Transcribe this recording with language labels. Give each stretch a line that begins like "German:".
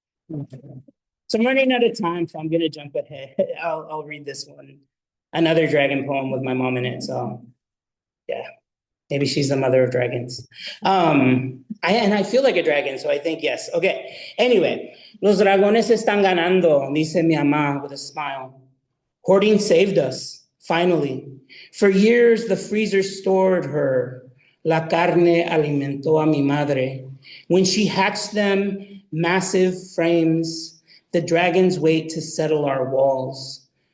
English: So I'm running out of time, so I'm gonna jump ahead. I'll read this one. Another dragon poem with my mom in it, so yeah. Maybe she's the mother of dragons. I feel like a dragon, so I think yes. Okay, anyway.
Spanish: Los dragones están ganando, dice mi mamá
English: with a smile. Hoarding saved us, finally. For years, the freezer stored her.
Spanish: La carne alimentó a mi madre.
English: When she hatched them, massive frames, the dragons wait to settle our walls.